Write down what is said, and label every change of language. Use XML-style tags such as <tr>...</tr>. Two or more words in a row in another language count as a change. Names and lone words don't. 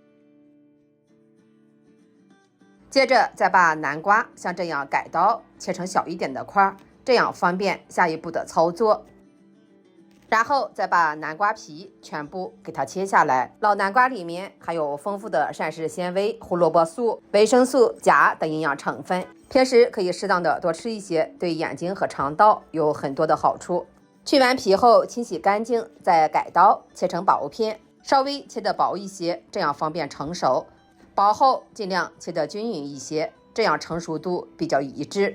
<zh>接着再把南瓜像這樣改刀切成小一點的塊，這樣方便下一步的操作。然後再把南瓜皮全部給它切下来。老南瓜裡面含有豐富的膳食纖維、胡蘿蔔素、維生素、鉀等營養成分，平時可以適當的多吃一些，對眼睛和腸道有很多的好處。去完皮後清洗乾淨，再改刀切成薄片，稍微切得薄一些，這樣方便成熟。薄後盡量切得均匀一些，這樣成熟度比較一致。</zh>